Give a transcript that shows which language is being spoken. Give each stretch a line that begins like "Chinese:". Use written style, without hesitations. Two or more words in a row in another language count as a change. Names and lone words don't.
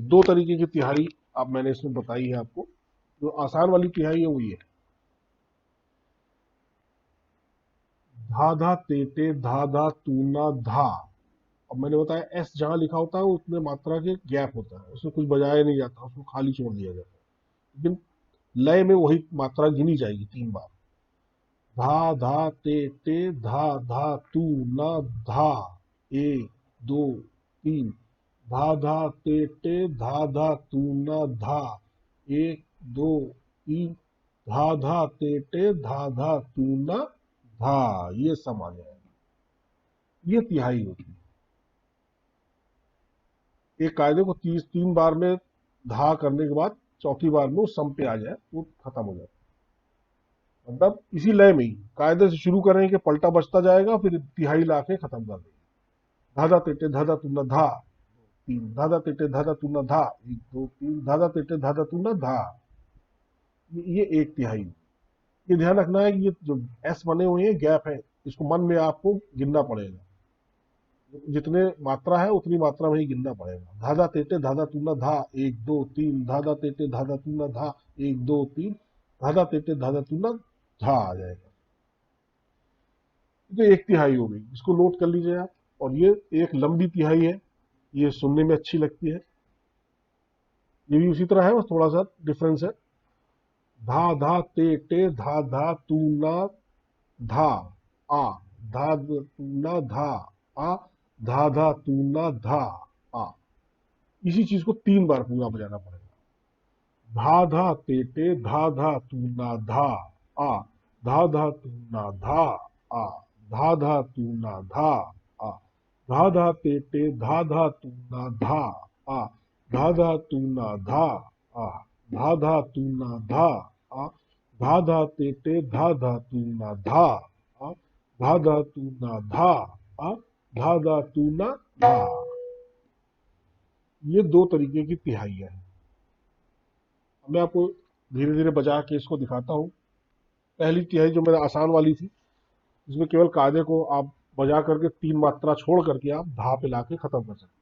Hindi: दो तरीके की तिहाई अब मैंने इसमें बताई है आपको। जो आसान वाली तिहाई है वो ये, धा धा ते टे धा धा तूना धा। अब मैंने बताया एस जहां लिखा होता है उसमें मात्रा के गैप होता है, उसमें कुछ बजाया नहीं जाता, उसको खाली छोड़ दिया जाता है। लेकिन लय में वही मात्रा गिनी जाएगी तीन बार। धा धा ते धा धा तू ना धा, एक दो तीन। धा धा ते धा धा तू ना धा, एक दो तीन। धा धा ते धा धा तू ना धा। ये सम आ जाएगा। ये तिहाई होती है। एक कायदे को तीन बार में धा करने के बाद चौथी बार में वो सम पे आ जाए, वो खत्म हो जाए। मतलब इसी लय में ही कायदे से शुरू करें कि पलटा बचता जाएगा, फिर तिहाई ला के खत्म कर देंगे। धाधा तेटे धाधा तुना धा, तीन धाधा तेटे धाधा तुना धा, एक दो तीन धाधा तेटे धाधा तुना धा, ये एक तिहाई। ये ध्यान रखना है कि ये जो एस बने हुए हैं गैप है, इसको मन में आपको गिनना पड़ेगा। जितने मात्रा है उतनी मात्रा में ही गिनना पड़ेगा। धाधा तेटे धाधा तूना धा, एक दो तीन धाधा तेटे धाधा तूना धा, एक दो तीन धाधा तेटे धाधा तूना धा आ जाएगा। तो एक तिहाई हो गई, इसको नोट कर लीजिए आप। और ये एक लंबी तिहाई है, ये सुनने में अच्छी लगती है। ये भी उसी तरह है, बस थोड़ा सा डिफरेंस है। धा धा ते टे धा धा तू ना धा आ, धा तू ना धा आ, धा धा तू ना धा आ। इसी चीज को 3 बार पूरा बजाना पड़ेगा। धा धा ते टे धा धा तू ना धा आ, धा धा तू ना धा आ, धा धा तू ना धा आ, धा धा ते टे धा धा तू ना धा आ, धा धा तू ना धा आ, धा धा तू ना धा आ, धा धा ते टे धा धा तू ना धा आ, धा धा तू ना धा आ, धा धा तू ना धा। ये 2 तरीके की तिहाइयां हैं। मैं आपको धीरे धीरे बजा के इसको दिखाता हूँ। पहली तिहाई जो मेरा आसान वाली थी, इसमें केवल कायदे को आप बजा करके 3 मात्रा छोड़ करके आप धा पे लाके खत्म कर सकते।